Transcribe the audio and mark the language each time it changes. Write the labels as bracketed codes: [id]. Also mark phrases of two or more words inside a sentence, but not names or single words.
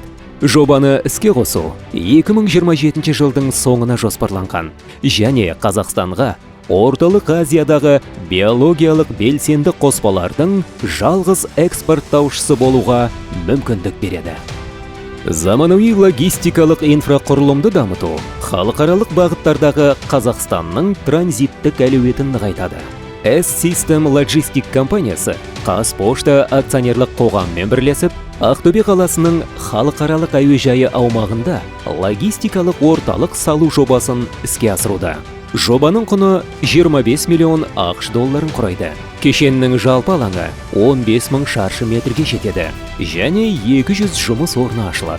[kk] Жобаны іске қосу 2027 жылдың соңына жоспарланған, және Қазақстанға Орталық Азиядағы биологиялық белсенді қоспалардың жалғыз экспорттаушысы болуға мүмкіндік береді. Заманауи логистикалық инфрақұрылымды дамыту халықаралық бағыттардағы Қазақстанның транзиттік әлеуетін нығайтады. S-System Logistic компаниясы Қазпошта акционерлік қоғаммен бірлесіп, Ақтөбе қаласының халықаралық әуежайы аумағында логистикалық орталық салу жобасын іске асыруда. Жобаның құны 25 миллион ақш долларын құрайды. Кешеннің жалпы алаңы 15 мың шаршы метрге жетеді, және 200 жұмыс орны ашылады.